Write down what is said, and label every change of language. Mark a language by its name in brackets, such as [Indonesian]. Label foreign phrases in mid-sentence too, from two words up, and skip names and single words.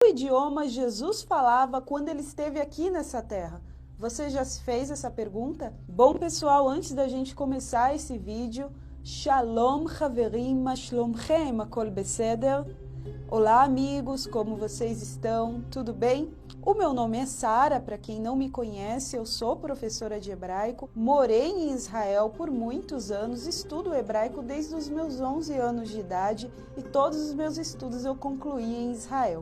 [Portuguese] idioma Jesus falava quando ele esteve aqui nessa terra? Você já se fez essa pergunta? Bom, pessoal, antes da gente começar esse vídeo, [Hebrew] Shalom, חברים, מה שלומכם, הכל בסדר? [Portuguese] Olá, amigos, como vocês estão? Tudo bem? O meu nome é Sara, para quem não me conhece, eu sou professora de hebraico, morei em Israel por muitos anos, estudo hebraico desde os meus 11 anos de idade e todos os meus estudos eu concluí em Israel.